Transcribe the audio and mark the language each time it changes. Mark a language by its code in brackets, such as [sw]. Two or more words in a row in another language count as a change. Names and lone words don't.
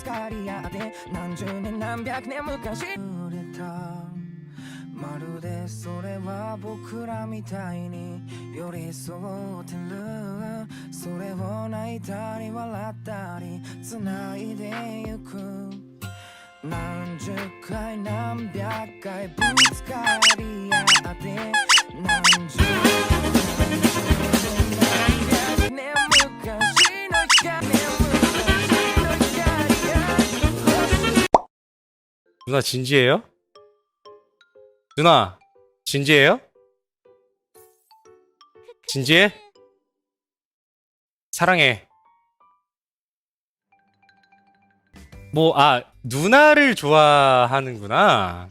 [ja] かり合って何十年何百年昔くれたまるでそれは僕らみたいに寄り添ってるそれを泣いたり笑ったり繋いでゆく何十回何百回ぶつかり合って何十年昔の光 [ko] 누나 진지해요? 누나 진지해요? 진지해? 사랑해 누나를 좋아하는구나.